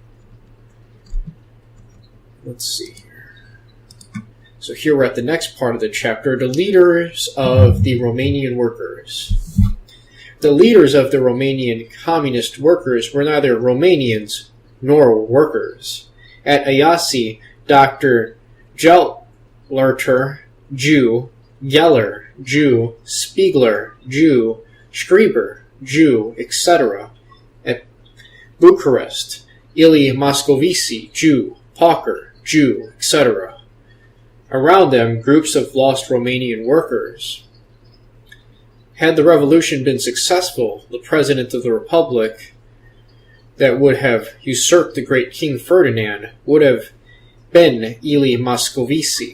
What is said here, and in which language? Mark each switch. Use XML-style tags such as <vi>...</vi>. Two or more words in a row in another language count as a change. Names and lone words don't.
<en>Let's see here. So here we're at the next part of the chapter, the leaders of the Romanian workers. The leaders of the Romanian communist workers were neither Romanians nor workers. At Iasi, Dr. Gellerter, Jew, Geller, Jew, Spiegler, Jew, Schreiber, Jew, etc. At Bucharest, Ili Moscovici, Jew, Pauker, Jew, etc. Around them, groups of lost Romanian workers. Had the revolution been successful, the President of the Republic that would have usurped the great King Ferdinand would have been Ili Moscovici.</en>